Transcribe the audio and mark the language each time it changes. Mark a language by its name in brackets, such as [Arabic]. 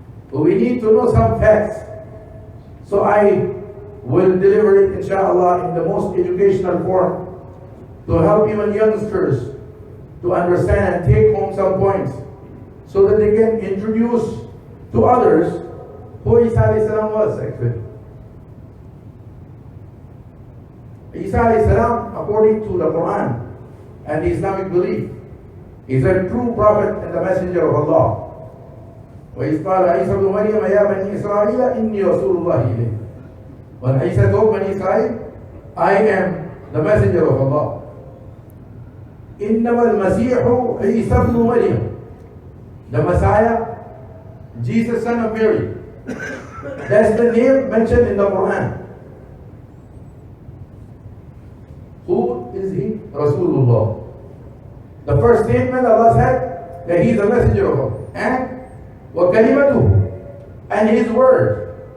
[English] But we need to know some facts. So I will deliver it, inshallah, in the most educational form to help even youngsters to understand and take home some points so that they can introduce to others who Isa alayhi salam was actually. Isa alayhi salam, according to the Quran and the Islamic belief, is a true prophet and the messenger of Allah. [Arabic] وإذ قال عيسى ابن مريم يا بني إسرائيل إني رسول الله إليكم. [English] When Isa told Bani Israel, I am the messenger of Allah. [Arabic] إنما المسيح عيسى ابن مريم. [English] The Messiah, Jesus son of Mary. That's the name mentioned in the Quran. Who is he? Rasulullah. The first statement Allah said that he is a messenger of Allah. And [Arabic] وَكَلِمَتُهُ, [English] and his word.